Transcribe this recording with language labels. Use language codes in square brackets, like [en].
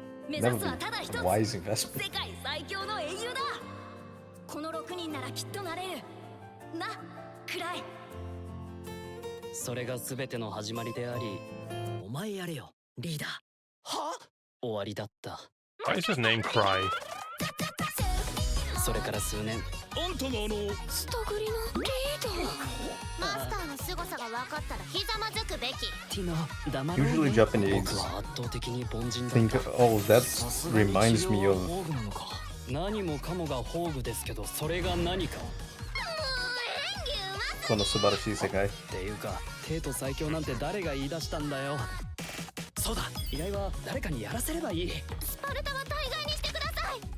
[en] Never been a wise investment. [ja] 世界最強の英雄だ。この6人ならきっとなれる。な、クライ。それが全ての始まりであり、お前やれよ、リーダー。は？終わりだった。 [en] Why is his name Cry? [ja] それから数年。あんたがストグリのリーダー。マスターの凄さが分かったらひざまずくべき。ティノ、黙ろう。 [en] Usually Japanese [ja] 僕は圧倒的に凡人だった。 [en] think, oh, that reminds me of [ja] 何もかもが宝具ですけど、それが何か。この素晴らしい世界。っていうか、帝都最強なんて誰が言い出したんだよ。そうだ、依頼は誰かにやらせればいい。スパルタは大概にしてください。